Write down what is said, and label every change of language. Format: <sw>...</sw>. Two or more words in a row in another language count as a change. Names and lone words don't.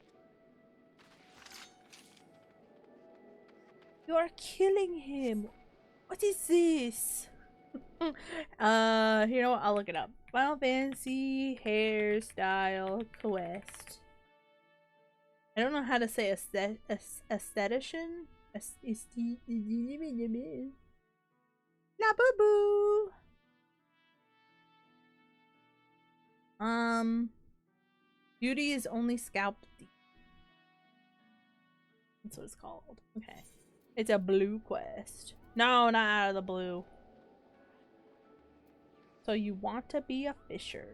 <en>You are killing him. What is this? You know what? I'll look it up. Final Fantasy hairstyle quest. I don't know how to say aesthetician. La boo boo. Beauty is only scalped deep. That's what it's called. Okay. It's a blue quest. No, not out of the blue. So you want to be a fisher.</en>